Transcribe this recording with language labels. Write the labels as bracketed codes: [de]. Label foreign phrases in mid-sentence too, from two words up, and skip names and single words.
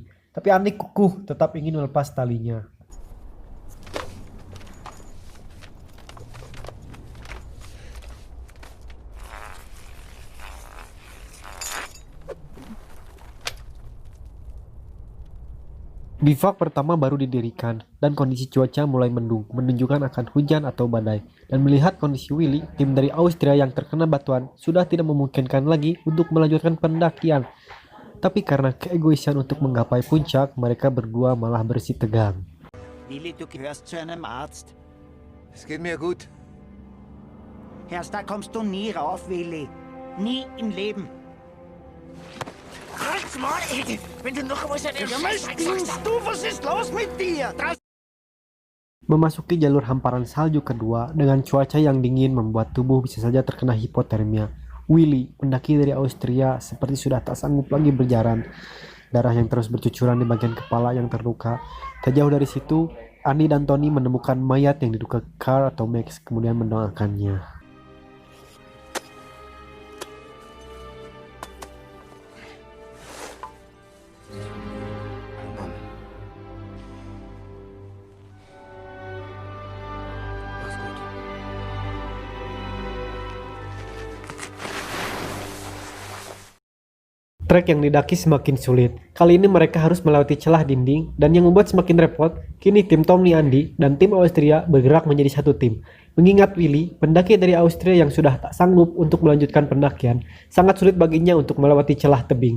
[id] Tapi Andy kukuh tetap ingin melepas talinya. Bivak pertama baru didirikan, dan kondisi cuaca mulai mendung, menunjukkan akan hujan atau badai. Dan melihat kondisi Willy, tim dari Austria yang terkena batuan sudah tidak memungkinkan lagi untuk melanjutkan pendakian. Tapi karena keegoisan untuk menggapai puncak, mereka berdua malah bersih tegang. [de] Willi, du gehörst zu einem Arzt. Es geht mir gut. Erst da kommst du nie rauf, Willi. Nie im Leben. Halt's mal, Ede! Wenn du noch einmal so einen Scheiß sagst, du? Was ist los mit dir? [id] Memasuki jalur hamparan salju kedua dengan cuaca yang dingin membuat tubuh bisa saja terkena hipotermia. Willy, pendaki dari Austria, seperti sudah tak sanggup lagi berjalan. Darah yang terus bercucuran di bagian kepala yang terluka. Tak jauh dari situ, Andy dan Tony menemukan mayat yang diduga Carl atau Max, kemudian mendoakannya. [de] Mann. Mach's gut. [id] Trek yang didaki semakin sulit. Kali ini mereka harus melewati celah dinding, dan yang membuat semakin repot, kini tim Tony Andy dan tim Austria bergerak menjadi satu tim. Mengingat Willy, pendaki dari Austria yang sudah tak sanggup untuk melanjutkan pendakian, sangat sulit baginya untuk melewati celah tebing.